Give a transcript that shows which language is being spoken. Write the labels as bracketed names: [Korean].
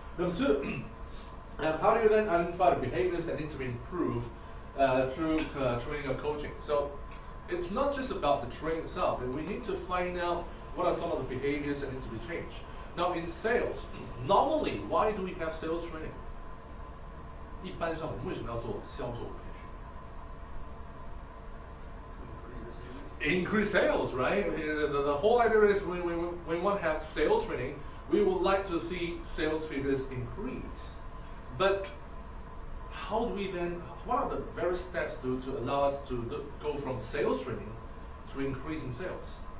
[English] Number 2, how do you then identify the behaviors that need to be improved through training or coaching? So it's not just about the training itself. We need to find out what are some of the behaviors that need to be changed. Now in sales, normally, why do we have sales training? [Chinese] 一般上我们为什么要做销售培训 ？ [English] Increase sales, right? The whole idea is when we want to have sales training, we would like to see sales figures increase. But how do we then? What are the various steps to allow us to go from sales training to increase in sales?